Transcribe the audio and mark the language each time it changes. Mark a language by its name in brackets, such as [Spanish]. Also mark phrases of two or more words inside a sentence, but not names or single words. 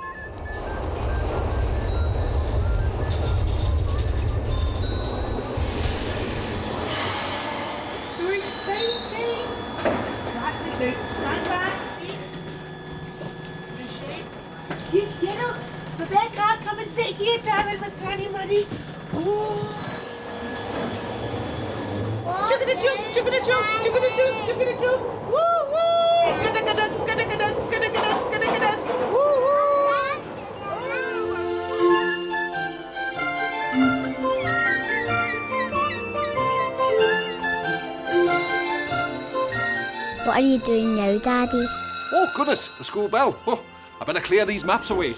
[English] So exciting! That's it now. Stand back. Huge girl. Rebecca, come and sit here, darling, with Granny Murray. Oh. Chugga-da-chug, chugga-da-chug, chugga-da-chug, chugga-da-chug. Woo woo! Gada-gada, gada-gada, gada-gada, gada-gada. Woo woo! What are you doing now, Daddy? Oh, goodness, the school bell. Oh, I better clear these maps away.